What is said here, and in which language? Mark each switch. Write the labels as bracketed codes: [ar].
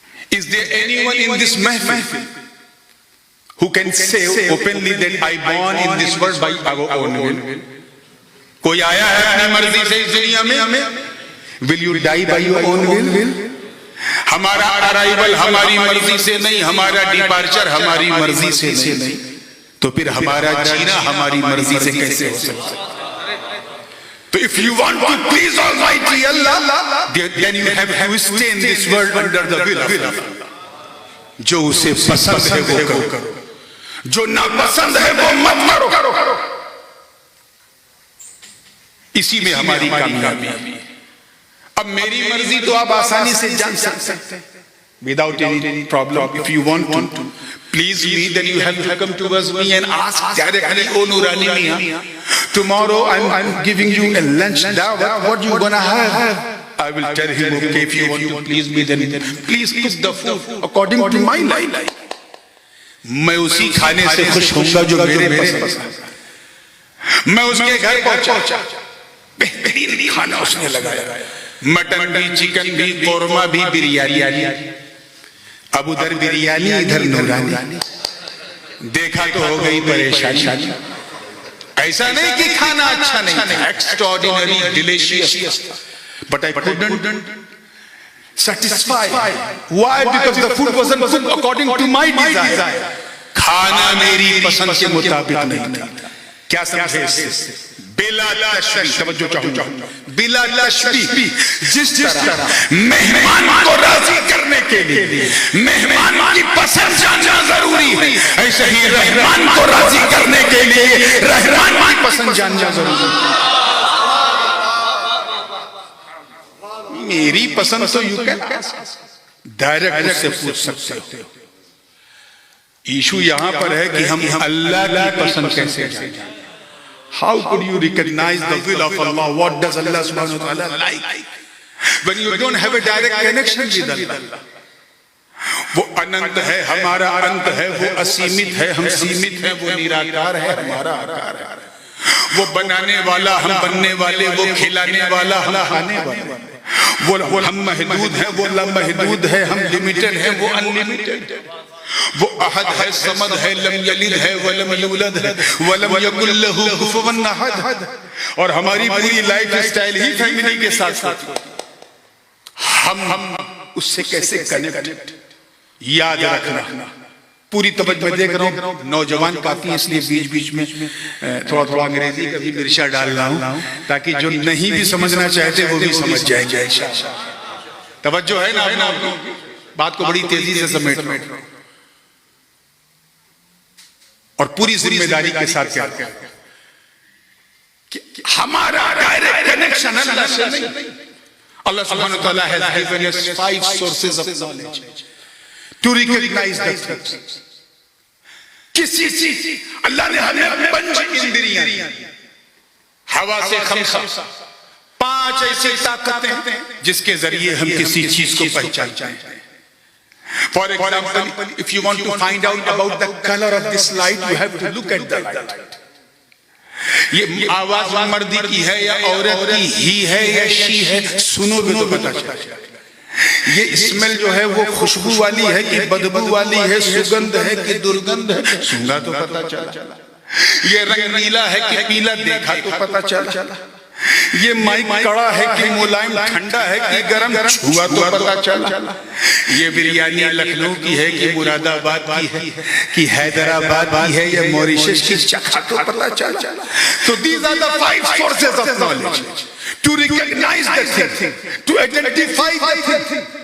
[en] Is there anyone in this mahfil who can say openly that I born in this world by our own will? [ur] کوئی آیا ہے اپنی مرضی سے اس دنیا میں؟ [en] Will you die by your own will? [ur] ہمارا ارائیول ہماری مرضی سے نہیں، ہمارا ڈیپارچر ہماری مرضی سے نہیں، تو پھر ہمارا جینا ہماری مرضی سے کیسے ہو سکتا ہے؟ [en] So if you want to please Almighty Allah, then you have to stay in this world under the will of Allah. [ur] جو اسے پسند ہے وہ کرو، جو ناپسند ہے وہ مت کرو. اسی میں ہماری کامیابی ہے. اب میری مرضی تو آپ آسانی سے جان سکتے ہیں [en] without any problem. If you want to please me, then you have to come towards me and ask directly, oh Nurani Mian, tomorrow I'm giving you a lunch dawah, what you gonna have? I will tell him, okay, if you want to please me, then please cook the food according to my life. [ur] میں اسی کھانے سے خوش ہوں گا جو میرے پسند ہے. میں اس کے گھر پہنچا، بہترین کھانا اس نے لگایا، مٹن بھی، چکن بھی، قورمہ بھی، بریانی. اب ادھر بریانی ادھر نورانی. دیکھا تو ہو گئی پریشانی. ایسا نہیں کہ کھانا اچھا نہیں تھا، ایکسٹراڈینری ڈیلیشیس تھا، [en] but I couldn't satisfy. Why? Because the food wasn't cooked according to my desire. [ur] کھانا میری پسند کے مطابق نہیں تھا. کیا سمجھے اس سے؟ بلا تشبیہ، توجہ چاہوں گا، بلا تشبیہ. جس طرح مہمان کو راضی کرنے کے لیے مہمان کی پسند جاننا ضروری ہے، ایسے ہی رحمان کو راضی کرنے کے لیے رحمان کی پسند جاننا ضروری ہے. میری پسند تو [en] you can direct [ur] اس سے پوچھ سکتے ہو. ایشو یہاں پر ہے کہ ہم اللہ کی پسند کیسے جانیں. [en] How could you recognize the will of Allah? What does Allah subhanahu wa ta'ala like? When you don't have a direct connection with Allah. [ur] وہ اننت ہے، ہمارا انت ہے، وہ اسیمت ہے، ہم سیمت ہیں، وہ نیراکار ہے، ہمارا آکار ہے. وہ بنانے والا، ہم بننے والے، وہ کھلانے والا، ہم کھانے والے. وہ ہم محدود ہیں، وہ لامحدود ہے، ہم لمیٹڈ ہیں، وہ انلیمیٹڈ. وہ احد ہے، صمد ہے، لم یلد ہے ولم یولد ہے [ar] ولم یکن لہ کفوا احد. [ur] اور ہماری پوری لائف سٹائل ہی فیملی کے ساتھ ہم اس سے کیسے کنیکٹ. یاد رکھنا، پوری توجہ میں دیکھ رہا ہوں نوجوان کافی، اس لیے بیچ بیچ میں تھوڑا انگریزی کا بھی مرچا ڈال رہا ہوں تاکہ جو نہیں بھی سمجھنا چاہتے وہ بھی سمجھ جائیں گے توجہ ہے نا آپ لوگوں کی؟ بات کو بڑی تیزی سے سمیٹ رہا ہوں اور پوری ذمہ داری کے ساتھ کیا کہ ہمارا ڈائریکٹ کنیکشن اللہ سے نہیں. [en] اللہ سبحانہ وتعالی has given us 5 sources of knowledge to recognize the things. [ur] کسی چیز اللہ نے ہمیں 5 اندریاں ہوا سے 5 5 ایسی طاقتیں جس کے ذریعے ہم کسی چیز کو پہچانتے ہیں. [en] For example, if you want to find out about the color of this light, you have to look at the light. [ur] یہ آواز مردی کی ہے یا عورت کی ہی ہے یا شی ہے، سنو گے تو پتہ چلے گا. یہ اسمیل جو ہے وہ خوشبو والی ہے کہ بدبو والی ہے، سگندھ ہے کہ درگندھ ہے، سونگا تو پتہ چلا. یہ رنگ نیلا ہے کہ پیلا، دیکھا تو پتہ چلا. یہ مائک کڑا ہے کہ ملائم ٹھنڈا ہے کہ گرم، چھوا تو پتہ چلا. یہ بریانی لکھنؤ کی ہے کہ مراد آباد کی ہے کہ حیدرآباد کی ہے یا موریشس کی، چکھا تو پتہ چلا. [en] So these are the 5 sources of knowledge to recognize the thing, to identify the thing.